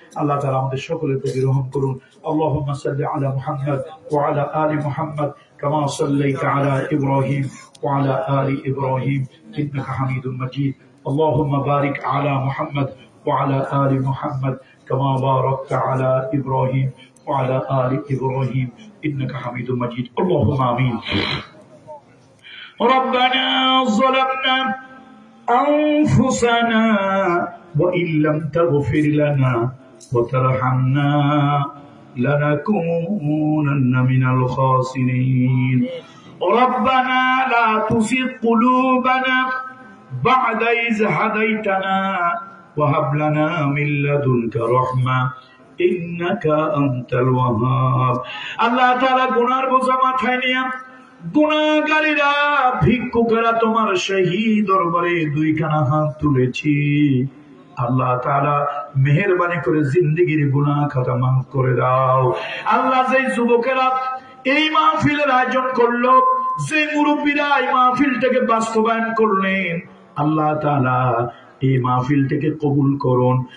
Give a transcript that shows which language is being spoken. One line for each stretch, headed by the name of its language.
Bangla: আল্লাহ তাআলা আমাদের সকলের প্রতি রহম করুন।
Arabic: আল্লাহুম্মা সাল্লি আলা মুহাম্মাদ ওয়া আলা আলি মুহাম্মাদ কামা সাল্লাইতা আলা ইব্রাহিম ওয়া আলা আলি ইব্রাহিম ইন্নাকা হামিদুম মাজিদ। আল্লাহুম্মা বারিক আলা মুহাম্মাদ ওয়া আলা আলি মুহাম্মাদ কামা বারাকতা আলা ইব্রাহিম ওয়া আলা আলি ইব্রাহিম ইন্নাকা হামিদুম মাজিদ। আল্লাহুম্মা আমিন। ربنا ظلمنا أنفسنا وإن لم تغفر لنا وترحمنا لنكونن من الخاسرين ربنا لا تزغ قلوبنا بعد إذ هديتنا وهب لنا من لدنك رحمة إنك أنت الوهاب।
Bangla: আল্লাহ তাআলা গুনার বোঝা মাথায় নিয়ে গুনাহগারীরা, ভিক্ষুকেরা তোমার শাহী দরবারে দুইখানা হাত তুলেছি। আল্লাহ তাআলা মেহেরবানি করে জিন্দেগির গুনাহ খাতা মাফ করে দাও। আল্লাহ, যে যুবকেরা এই মাহফিলের আয়োজন করলো, যে মুরব্বীরা এই মাহফিলটাকে বাস্তবায়ন করলেন, আল্লাহ তাআলা এই মাহফিলটাকে কবুল করুন।